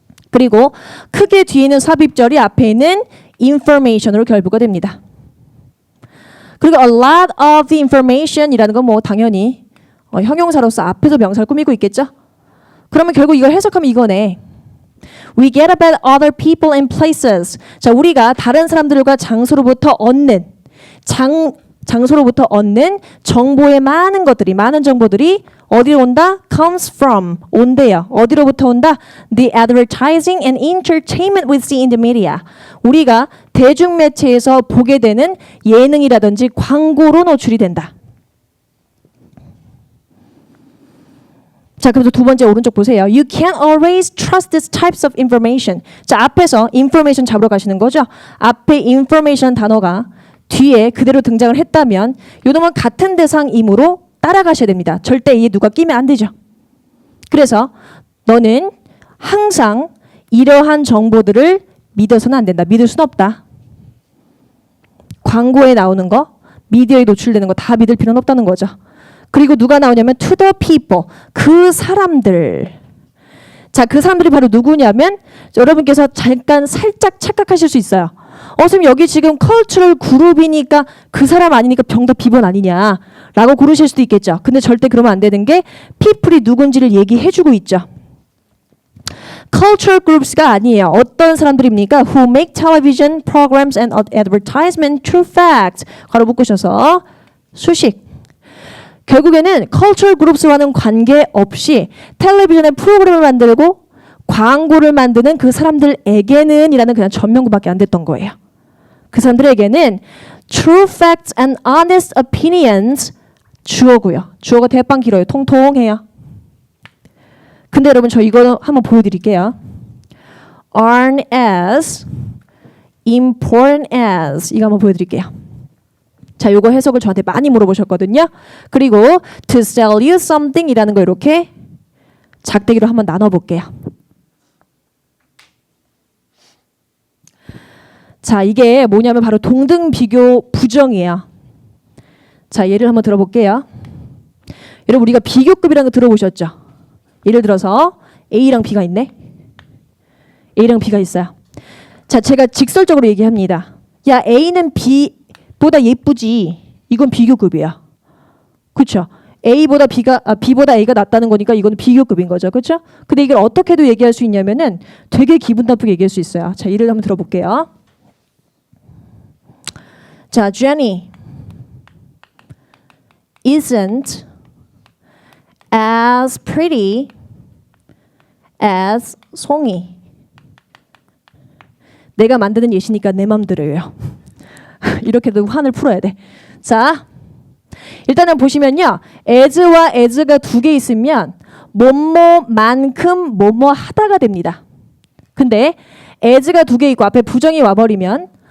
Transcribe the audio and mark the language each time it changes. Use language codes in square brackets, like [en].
[ko] 그리고 크게 뒤에 있는 삽입절이 앞에 있는 information으로 결부가 됩니다. 그리고 [en] a lot of the information [ko] 이라는 건 뭐 당연히 형용사로서 앞에서 명사를 꾸미고 있겠죠. 그러면 결국 이걸 해석하면 이거네. [en] We get about other people and places. [ko] 자, 우리가 다른 사람들과 장소로부터 얻는 장소로부터 얻는 정보의 많은 정보들이 어디로 온다? [en] comes from, [ko] 온대요. 어디로부터 온다? [en] The advertising and entertainment we see in the media. [ko] 우리가 대중매체에서 보게 되는 예능이라든지 광고로 노출이 된다. 자, 그래서 두 번째 오른쪽 보세요. [en] You can't always trust these types of information. [ko] 자, 앞에서 information 잡으러 가시는 거죠. 앞에 information 단어가 뒤에 그대로 등장을 했다면 요놈은 같은 대상이므로 따라가셔야 됩니다. 절대 이에 누가 끼면 안 되죠. 그래서 너는 항상 이러한 정보들을 믿어서는 안 된다. 믿을 수는 없다. 광고에 나오는 거, 미디어에 노출되는 거 다 믿을 필요는 없다는 거죠. 그리고 누가 나오냐면 [en] to the people, [ko] 그 사람들. 자, 그 사람들이 바로 누구냐면 여러분께서 잠깐 살짝 착각하실 수 있어요. 선생님 여기 지금 컬처럴 그룹이니까 그 사람 아니니까 병답 B번 아니냐 라고 고르실 수도 있겠죠. 근데 절대 그러면 안 되는 게 people이 누군지를 얘기해주고 있죠. cultural groups가 아니에요. 어떤 사람들입니까? [en] Who make television programs and advertisement true facts. [ko] 괄호 묶으셔서 수식. 결국에는 cultural groups와는 관계없이 텔레비전의 프로그램을 만들고 광고를 만드는 그 사람들에게는 이라는 그냥 전면구밖에 안 됐던 거예요. 그 사람들에게는 [en] true facts and honest opinions [ko] 주어고요. 주어가 대빵 길어요. 통통해요. 근데 여러분 저 이거 한번 보여드릴게요. [en] aren't as important as [ko] 이거 한번 보여드릴게요. 자, 요거 해석을 저한테 많이 물어보셨거든요. 그리고 [en] to sell you something [ko] 이라는 거 이렇게 작대기로 한번 나눠볼게요. 자, 이게 뭐냐면 바로 동등 비교 부정이에요. 자, 예를 한번 들어볼게요. 여러분 우리가 비교급이라는 거 들어보셨죠? 예를 들어서 A랑 B가 있네. A랑 B가 있어요. 자, 제가 직설적으로 얘기합니다. 야, A는 B보다 예쁘지. 이건 비교급이야. 그렇죠? B보다 A가 낫다는 거니까 이건 비교급인 거죠. 그렇죠? 근데 이걸 어떻게도 얘기할 수 있냐면은 되게 기분 나쁘게 얘기할 수 있어요. 자, 예를 한번 들어볼게요. [en] 자, Jenny isn't as pretty as 송이. [ko] 내가 만드는 예시니까 내 맘대로예요. 이렇게도 환을 풀어야 돼. 자, 일단은 보시면요. as와 as가 두 개 있으면 뭐뭐만큼 뭐뭐 하다가 됩니다. 근데 as가 두 개 있고 앞에 부정이 와버리면